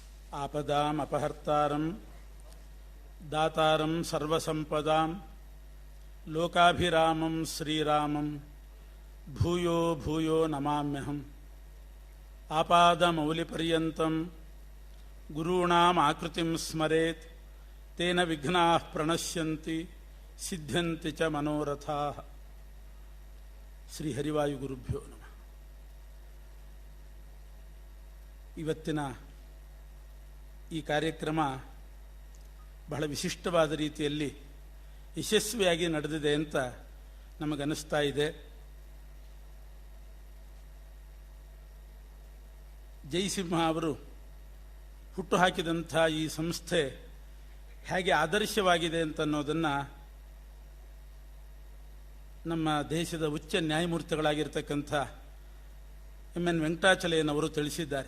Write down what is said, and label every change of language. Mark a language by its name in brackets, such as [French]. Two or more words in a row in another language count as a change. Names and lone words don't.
[Sanskrit] आपदाम अपहर्तारं दातारं सर्वसंपदां लोकाभिरामं श्रीरामं भूयो भूयो नमाम्यहम्। आपादमौलिपर्यन्तं गुरूणाम् आकृतिं स्मरेत् तेन विघ्नाः प्रणश्यन्ति सिद्ध्यन्ति च मनोरथाः। ಶ್ರೀ ಹರಿವಾಯು ಗುರುಭ್ಯೋ ನಮಃ. [Kannada] ಇವತ್ತಿನ ಈ ಕಾರ್ಯಕ್ರಮ ಬಹಳ ವಿಶಿಷ್ಟವಾದ ರೀತಿಯಲ್ಲಿ ಯಶಸ್ವಿಯಾಗಿ ನಡೆದಿದೆ ಅಂತ ನಮಗನ್ನಿಸ್ತಾ ಇದೆ. ಜಯಸಿಂಹ ಅವರು ಹುಟ್ಟುಹಾಕಿದಂಥ ಈ ಸಂಸ್ಥೆ ಹೇಗೆ ಆದರ್ಶವಾಗಿದೆ ಅಂತನ್ನೋದನ್ನು ನಮ್ಮ ದೇಶದ ಉಚ್ಚ ನ್ಯಾಯಮೂರ್ತಿಗಳಾಗಿರ್ತಕ್ಕಂಥ ಎನ್ ವೆಂಕಟಾಚಲಯ್ಯನವರು ತಿಳಿಸಿದ್ದಾರೆ.